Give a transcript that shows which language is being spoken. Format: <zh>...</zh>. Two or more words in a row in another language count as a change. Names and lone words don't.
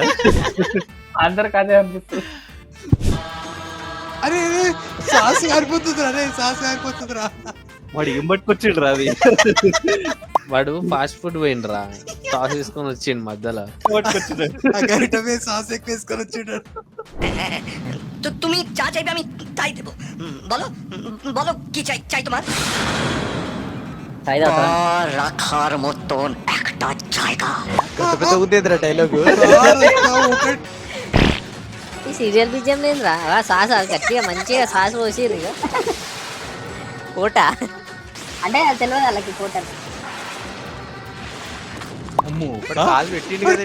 <te>అందరికి అదే అనిపిస్తుంది. అరే సాస్ కారిపోతుంది రా, సాస్ కారిపోతుంది రా. వాడు ఏం పట్టుకొచ్చిండు రా అది. వాడు</te> <en>fast food</en> <te>పోయిండ్రా, సాస్ తీసుకొని వచ్చిండు మధ్యలో. సాస్ ఎక్కువ వేసుకొని వచ్చిండు.</te> <bn>তুমি যা চাইবে আমি তাই দেবো, বলো বলো কি চাই চাই তোমার? রাখার মতন একটা জায়গা।</bn> <te>డైలాగ్ ఈ</te> <en>serial BGM</en> <te>లేదురా, సాస్ గట్టిగా మంచిగా సాస్ పోసిర్రు. ఇక కోట అంటే అది తెలియదు వాళ్ళకి కోట. కాలు పెట్టిండు</te>